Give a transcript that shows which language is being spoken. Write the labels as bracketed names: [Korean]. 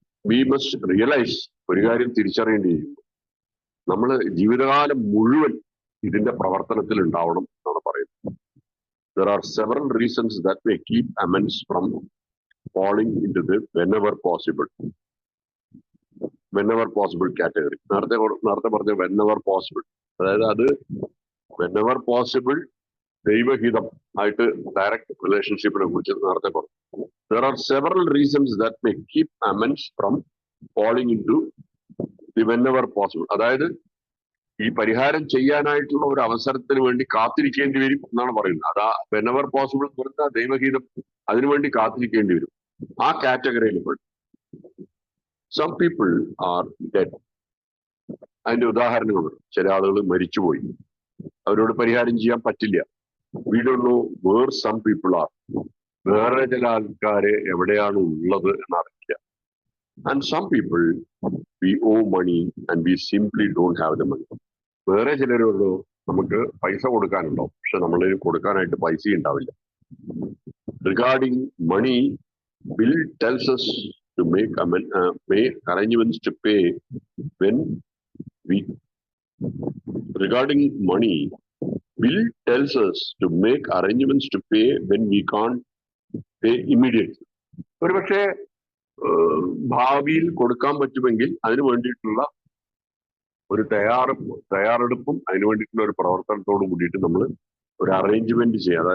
[English] we must realise, [Malayalam] ഒരു കാര്യം തിരിച്ചറിയേണ്ടിയിരിക്കുന്നു, നമ്മൾ ജീവിതകാലം മുഴുവൻ ഇതിന്റെ പ്രവർത്തനത്തിൽ ഉണ്ടാവണം എന്നാണ് പറയുന്നത്. [English] There are several reasons that may keep amends from falling into the whenever possible category. [Malayalam] നേരത്തെ പറഞ്ഞ [English] whenever possible, [Malayalam] അതായത് അത് whenever possible ദൈവഹിതം ആയിട്ട് ഡയറക്റ്റ് റിലേഷൻഷിപ്പിനെ കുറിച്ച് നേരത്തെ പറഞ്ഞു. [English] There are several reasons that may keep amends from falling into the whenever possible. [Malayalam] അതായത് ഈ പരിഹാരം ചെയ്യാനായിട്ടുള്ള ഒരു അവസരത്തിന് വേണ്ടി കാത്തിരിക്കേണ്ടി വരും എന്നാണ് പറയുന്നത്. അതാ [English] whenever possible [Malayalam] പറഞ്ഞ ദൈവഹിതം അതിനുവേണ്ടി കാത്തിരിക്കേണ്ടി വരും. ആ കാറ്റഗറിയിൽ പെടും. [English] Some people are dead. [Malayalam] അതിന്റെ ഉദാഹരണങ്ങളുണ്ട്. ചില ആളുകൾ മരിച്ചുപോയി, അവരോട് പരിഹാരം ചെയ്യാൻ പറ്റില്ല. [English] We don't know where some people are. [Malayalam] വേറെ ചില ആൾക്കാരെ എവിടെയാണ് ഉള്ളത് എന്നറിയില്ല. [English] And some people we owe money and we simply don't have the money. [Malayalam] വേറെ ചിലരോട് നമുക്ക് പൈസ കൊടുക്കാനുണ്ടാവും, പക്ഷെ നമ്മളിൽ കൊടുക്കാനായിട്ട് പൈസ ഉണ്ടാവില്ല. [English] Regarding money, Bill tells us to make arrangements to pay when we. Regarding money, Bill tells us to make arrangements to pay when we can't pay immediately. [Malayalam] ഒരു പക്ഷേ ഭാവിയിൽ കൊടുക്കാൻ പറ്റുമെങ്കിൽ അതിനു വേണ്ടിയിട്ടുള്ള ഒരു തയ്യാറെടുപ്പും അതിനു വേണ്ടിയിട്ടുള്ള ഒരു പ്രവർത്തനത്തോട് കൂടിയിട്ട് നമ്മൾ ഒരു അറേഞ്ച്മെന്റ് ചെയ്യുക.